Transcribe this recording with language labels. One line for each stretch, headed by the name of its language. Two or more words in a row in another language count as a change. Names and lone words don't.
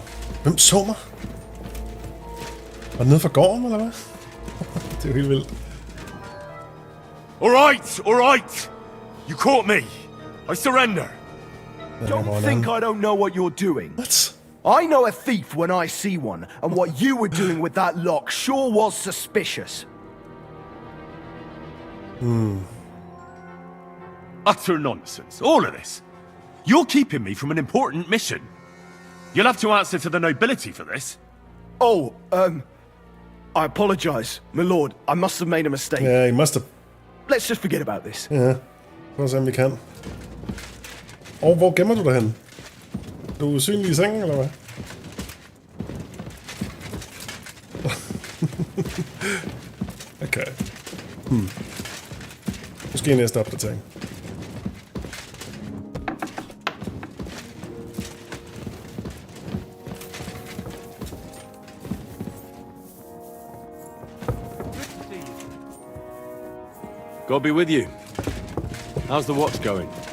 Danish: Hvem så mig? Var det nede fra gården, eller hvad? Det er jo helt vildt.
English: All right! You caught me. I surrender. Don't think I don't know what you're doing. What? I know a thief when I see one, and what you were doing with that lock sure was suspicious. Utter nonsense. All of this. You're keeping me from an important mission. You'll have to answer to the nobility for this. Oh, I apologize, my lord. I must have made a mistake.
Danish: Ja,
English: I must have. Let's just forget about this.
Danish: Ja, prøv at se, om vi kan. Og hvor gemmer du dig hen? Du er usynlig i sengen, eller hvad? Okay. Måske næste opdatering.
English: God be with you. How's the watch going?